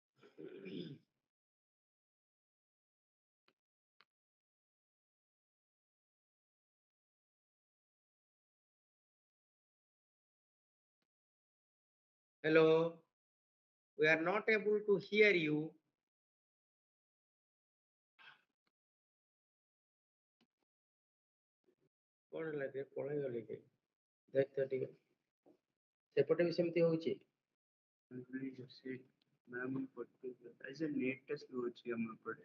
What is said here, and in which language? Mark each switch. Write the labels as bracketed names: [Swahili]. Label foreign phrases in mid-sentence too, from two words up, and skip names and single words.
[English] Hello? We are not able to hear you. [Odia] କଣ ହେଲା ରେ ପଳେଇଗଲି କି ଦେଖ ତ ଟିକେ ସେପଟେ ବି ସେମିତି ହଉଛି ସେ ମ୍ୟାମ୍ ସେ ନେଟ୍ଟା ସ୍ଲୋ ଅଛି ଆମ ଏପଟେ।